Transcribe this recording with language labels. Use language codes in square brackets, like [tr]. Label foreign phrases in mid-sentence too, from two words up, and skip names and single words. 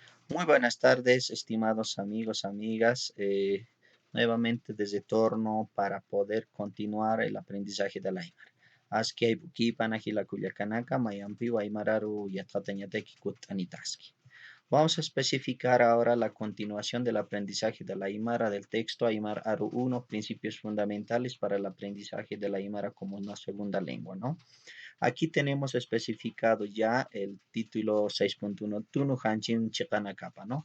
[es] Muy buenas tardes, estimados amigos, amigas. Nuevamente desde Torno para poder continuar el aprendizaje del Aymara. [ay] Aski aypuki panajila kuyakanaka mayampi waymararu yatatañateki kutanitaski. [es] Vamos a especificar ahora la continuación del aprendizaje de la Aymara del texto Aymara Aru 1, principios fundamentales para el aprendizaje de la Aymara como una segunda lengua, ¿no? Aquí tenemos especificado ya el título 6.1, [ay] Tunu Hanchin Chikanakapa, [es] ¿no?